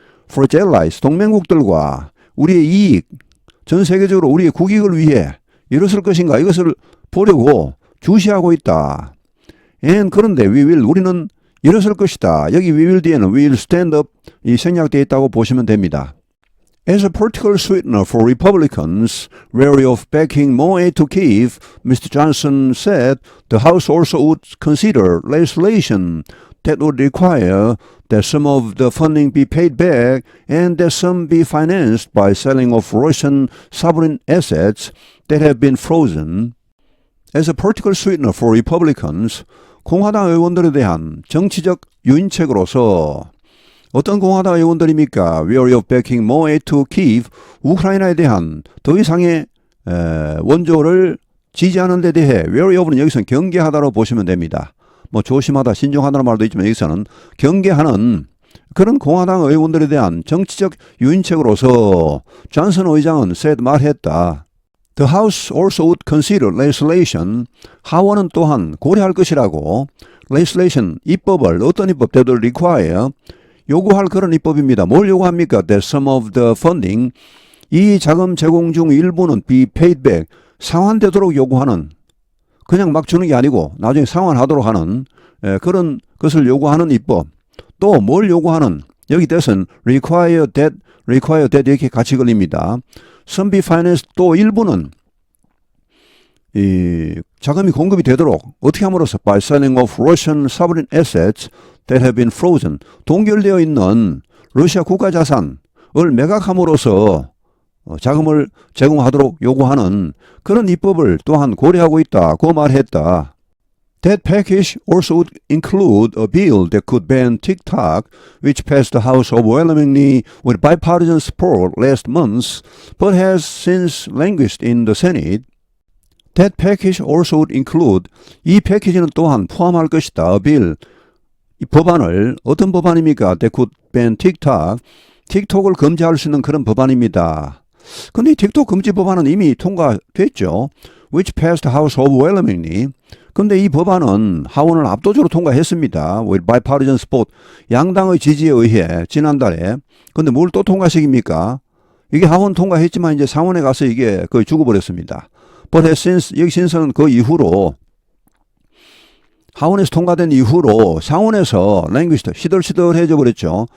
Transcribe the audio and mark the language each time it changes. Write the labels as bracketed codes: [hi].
[en] For its allies, [ko] 동맹국들과 우리의 이익, 전 세계적으로 우리의 국익을 위해 일어설 것인가 이것을 보려고 주시하고 있다. [en] And [ko] 그런데 [en] we will [ko] 우리는 일어설 것이다. 여기 we will 뒤에는 [en] we will stand up [ko] 이 생략되어 있다고 보시면 됩니다. [en] As a political sweetener for Republicans wary of backing more aid to Kyiv, Mr. Johnson said the House also would consider legislation that would require that some of the funding be paid back and that some be financed by selling of Russian sovereign assets that have been frozen. As a political sweetener for Republicans, [ko] 공화당 의원들에 대한 정치적 유인책으로서 어떤 공화당 의원들입니까? [en] Wary of backing more aid to Kyiv, [ko] 우크라이나에 대한 더 이상의 원조를 지지하는 데 대해 [en] wary of [ko] 는 여기서는 경계하다로 보시면 됩니다. 뭐 조심하다, 신중하다는 말도 있지만 여기서는 경계하는 그런 공화당 의원들에 대한 정치적 유인책으로서 존슨 의장은 [en] said [ko] 말했다. [en] The House also would consider legislation. [ko] 하원은 또한 고려할 것이라고. legislation, 입법을 어떤 입법 [en] that would require [ko] 요구할 그런 입법입니다. 뭘 요구합니까? [en] That some of the funding [ko] 이 자금 제공 중 일부는 [en] be paid back [ko] 상환되도록 요구하는 그냥 막 주는 게 아니고 나중에 상환하도록 하는 그런 것을 요구하는 입법. 또 뭘 요구하는 여기 that은 [en] require that [ko] 이렇게 같이 걸립니다. [en] Some be financed [ko] 또 일부는 이 자금이 공급이 되도록 어떻게 함으로써 [en] by selling of Russian sovereign assets that have been frozen [ko] 동결되어 있는 러시아 국가 자산을 매각함으로써 자금을 제공하도록 요구하는 그런 입법을 또한 고려하고 있다고 말했다. [en] That package also would include a bill that could ban TikTok, which passed the House overwhelmingly with bipartisan support last month, but has since languished in the Senate. That package also would include [ko] 이 패키지는 또한 포함할 것이다. [en] A bill [ko] 이 법안을 어떤 법안입니까? [en] That could ban TikTok. [ko] 틱톡을 금지할 수 있는 그런 법안입니다. 근데 이 틱톡 금지 법안은 이미 통과됐죠. [en] Which passed the House overwhelmingly. [ko] 근데 이 법안은 하원을 압도적으로 통과했습니다. [en] With bipartisan support. [ko] 양당의 지지에 의해 지난달에. 근데 뭘 또 통과시킵니까? 이게 하원 통과했지만 이제 상원에 가서 이게 거의 죽어버렸습니다. [en] But has since [ko] 여기 신선은 그 이후로 하원에서 통과된 이후로 상원에서 랭귀스트 시들시들해져 버렸죠.